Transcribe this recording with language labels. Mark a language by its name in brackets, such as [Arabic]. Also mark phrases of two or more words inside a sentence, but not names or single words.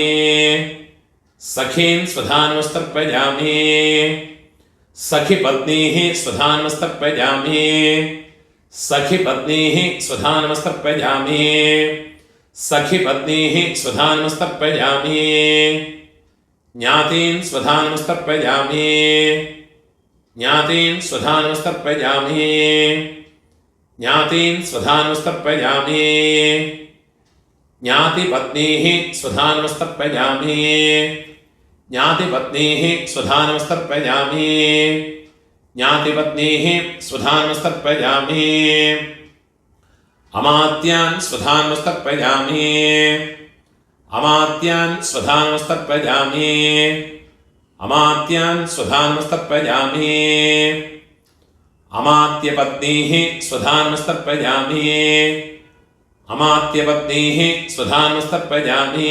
[Sanskrit] सखीन् स्वधानमस्तर्पयामि सखीपत्नीः स्वधानमस्तर्पयामि सखीपत्नीः स्वधानमस्तर्पयामि सखीपत्नीः स्वधानमस्तर्पयामि ज्ञातीन् स्वधानमस्तर्पयामि ज्ञातीन् स्वधानमस्तर्पयामि ज्ञातीन् स्वधानमस्तर्पयामि ज्ञातिपत्नीः स्वधानमस्तर्पयामि ज्ञातिपत्नीः स्वधानमस्तर्पयामि ज्ञातिपत्नीः स्वधानमस्तर्पयामि അമാത്യാൻ സ്വധാനമസ്തർപ്പയാമി. അമാത്യാൻ സ്വധാനമസ്തർപ്പയാമി. അമാത്യാൻ സ്വധാനമസ്തർപ്പയാമി. അമാത്യപത്നീഃ സ്വധാനമസ്തർപ്പയാമി. അമാത്യപത്നീഃ സ്വധാനമസ്തർപ്പയാമി.